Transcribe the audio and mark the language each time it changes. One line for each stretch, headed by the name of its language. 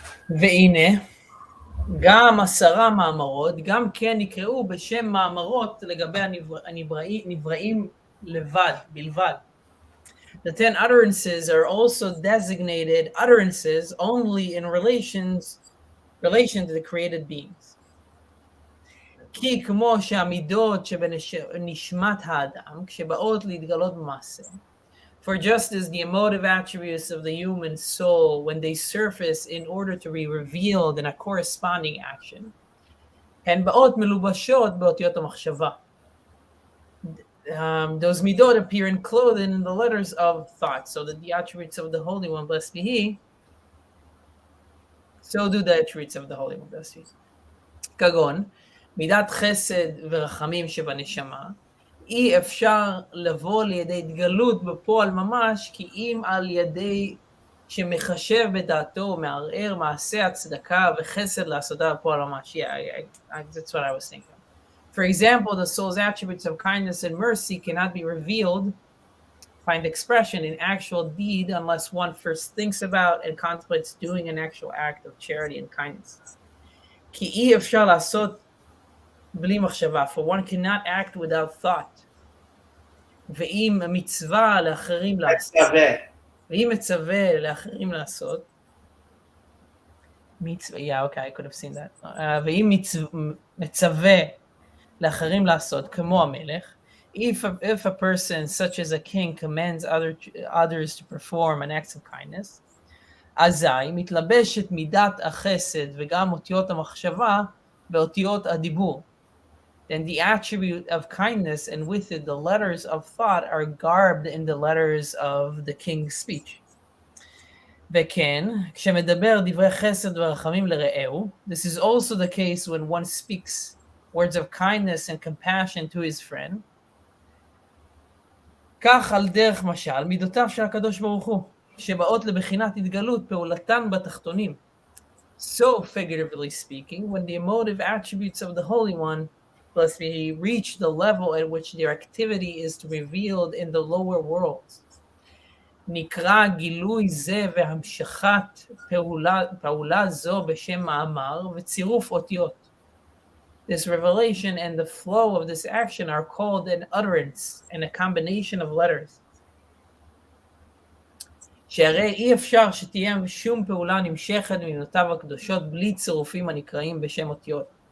Hebrew: והנה, גם 10 מאמרות, גם כן נקראו בשם מאמרות לגבי הנבראים בלבד.
English: The 10 utterances are also designated utterances only in relation to the created beings.
Hebrew: כי כמו שהמידות שבנשמת האדם, כשבאות להתגלות במעשה,
English: for just as the emotive attributes of the human soul, when they surface in order to be revealed in a corresponding action,
Hebrew: הן באות מלובשות באותיות המחשבה.
English: Those midot appear enclosed in the letters of thought, so that the attributes of the Holy One, blessed be He, so do the attributes of the Holy One, blessed be He.
Hebrew: כגון, מידת חסד ורחמים שבנשמה, אי אפשר לבוא לידי התגלות בפועל ממש, כי אם על ידי שמחשב בדעתו ומערער מעשה הצדקה וחסד לעשותה בפועל ממש.
English: Yeah, that's what I was thinking. For example, the soul's attributes of kindness and mercy cannot be revealed, find expression in actual deed unless one first thinks about and contemplates doing an actual act of charity and kindness.
Hebrew: כי אי אפשר לעשות בלי מחשבה,
English: for one cannot act without thought.
Hebrew: ואם מצווה לאחרים לעשות, ואם מצווה לאחרים לעשות,
English: yeah, okay, I could have seen that.
Hebrew: ואם מצווה לאחרים לעשות, כמו המלך,
English: if a person such as a king commands others to perform an act of kindness,
Hebrew: אזי מתלבשת מידת החסד וגם אותיות המחשבה באותיות הדיבור.
English: Then the attribute of kindness and with it the letters of thought are garbed in the letters of the king's speech.
Hebrew: וכן, כשמדבר דברי חסד ורחמים לרעהו,
English: this is also the case when one speaks words of kindness and compassion to his friend.
Hebrew: כך על דרך משל, מידותיו של הקדוש ברוך הוא, שבאות לבחינת התגלות פעולתן בתחתונים.
English: So, figuratively speaking, when the emotive attributes of the Holy One, blessed be He, reach the level at which their activity is revealed in the lower worlds,
Hebrew: נקרא גילוי זה והמשכת פעולה זו בשם מאמר וצירוף אותיות.
English: This revelation and the flow of this action are called an utterance and a combination of letters.
Hebrew: שהרי אי אפשר שתהיה שום פעולה נמשכת ממילותיו הקדושות בלי צירופים הנקראים בשם אותיות.